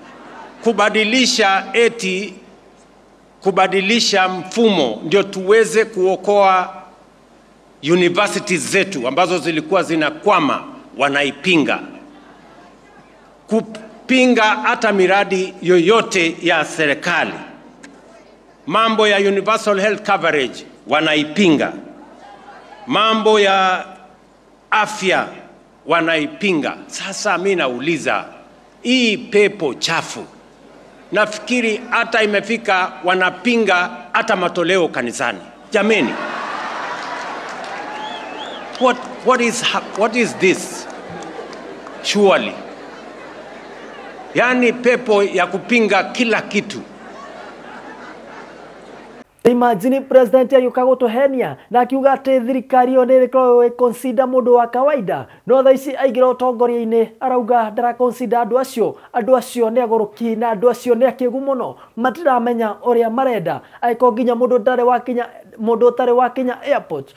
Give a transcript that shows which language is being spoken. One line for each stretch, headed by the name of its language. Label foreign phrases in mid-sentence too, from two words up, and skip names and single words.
Swahili: kubadilisha mfumo ndio tuweze kuokoa universities zetu ambazo zilikuwa zinakwama wanaipinga, kupinga hata miradi yoyote ya serikali, mambo ya
English: universal health coverage
Swahili: wanaipinga, mambo ya afya wanaipinga. Sasa mimi nauliza, hii pepo chafu nafikiri hata imefika wanapinga hata matoleo kanisani. Jameni,
English: what is this? Surely,
Swahili: yani pepo ya kupinga kila kitu.
Kikuyu: Imagine President yuka gutuhenia na akiuga ati thirikari yo ni ikorwo consider mundu wa kawaida no thaici aigira utongoria-ini arauga ndara consider andu acio ni agoruki na andu acio ni akigu muno matiramenya uria marenda aiko ginya mundu ndare wakinya mundu utari wa Kenya airport